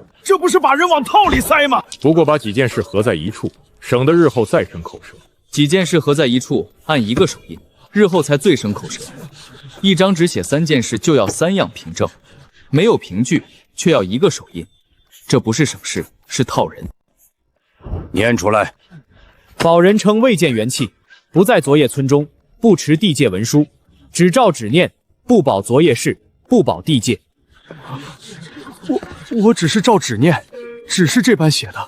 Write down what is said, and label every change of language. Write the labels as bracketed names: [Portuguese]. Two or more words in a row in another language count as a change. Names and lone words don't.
[Chinese] 這不是把人往套裡塞嗎？不過把幾件事合在一處，省得日後再生口舌。几件事合在一處，按1個手印，日後才最生口舌。一張紙寫3件事，就要3樣憑證，沒有憑據，卻要1個手印，這不是省事，是套人。念出來。保人稱未見元氣，不在昨夜村中，不持地界文書，只照只念，不保昨夜事，不保地界。我只是照纸念，只是这般写的。